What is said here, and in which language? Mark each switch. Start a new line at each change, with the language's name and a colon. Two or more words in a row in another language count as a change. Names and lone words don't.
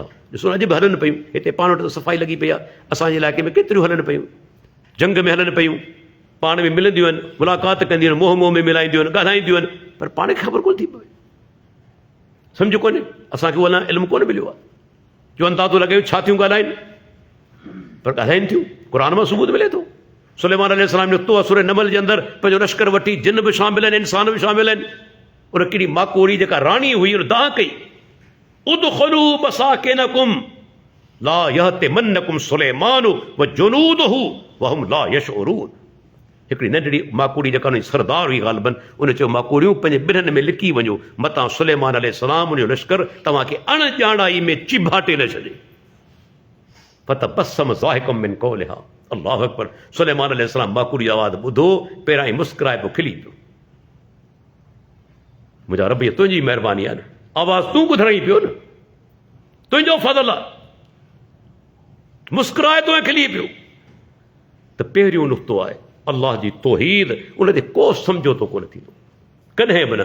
Sindhi: ॾिसो अॼु बि हलनि पियूं, हिते पाण वटि त सफ़ाई लॻी पई आहे, असांजे इलाइक़े में केतिरियूं हलनि पियूं, जंग में हलनि पियूं, पाण में मिलंदियूं आहिनि, मुलाक़ात कंदियूं आहिनि, मोह में मिलाईंदियूं आहिनि, ॻाल्हाईंदियूं आहिनि, पर पाण खे ख़बर कोन थी पवे, सम्झ कोन्हे। असांखे उहो अञा इल्मु कोन मिलियो आहे जो अंदाज़ो लॻायूं छा थियूं ॻाल्हाइनि, पर ॻाल्हाइनि थियूं। क़ुर मां सबूत मिले थो। सुलेमान अलैहिस्सलाम निकितो आहे सूरह नमल जे अंदरि, पंहिंजो लश्कर वठी, जिन बि शामिल आहिनि, इंसान बि शामिल आहिनि। उन किड़ी माकोड़ी जेका राणी हुई उन दाह कई,
Arabic: ادخلوا مساكنكم لا يحطمنكم سليمان وجنوده وهم لا يشعرون.
Sindhi: हिकिड़ी नंढड़ी माकोड़ी जेका उन सरदार हुई ग़ालिबन, उन चयो माकोड़ियूं पंहिंजे ॿिरनि में लिकी वञो, मतां सुलेमान अलैहिस्सलाम उन जो लश्कर तव्हांखे अणॼाणाई में चिभाटे न छॾे।
Arabic: فتبسم ضاحكا من قولها، الله أكبر.
Sindhi: सुलेमान अलैहिस्सलाम माकोड़ी जी आवाज़ ॿुधो, पहिरां ई मुस्कुराए पोइ खिली पियो। मुंहिंजा रब, इहा तुंहिंजी महिरबानी आहे न, आवाज़ तूं ॿुधणई पियो न, तुंहिंजो फज़ल आहे, मुस्कुराए तो ऐं खिली पियो। त पहिरियों नुक़्तो आहे अल्लाह जी तौहीद, उन ते को सम्झोतो कोन थींदो कॾहिं बि न।